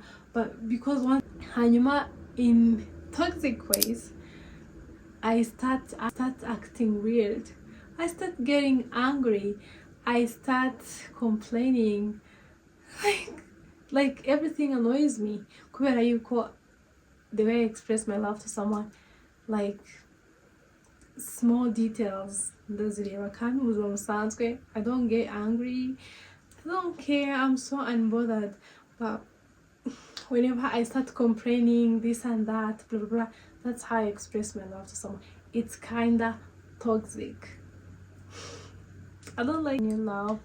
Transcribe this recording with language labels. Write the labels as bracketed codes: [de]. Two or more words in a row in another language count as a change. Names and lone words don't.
[en] But because hanyuma in toxic ways, I start acting weird. I start getting angry. I start complaining. Like everything annoys me. [rn] Kubera yuko [en] the way I express my love to someone, like small details [rn] ndazireba kandi mu buzima busanzwe. [en] I don't get angry. I don't care. I'm so unbothered. But whenever I start complaining this and that, blah blah blah, that's how I express my love to someone. It's kinda toxic. I don't like new love.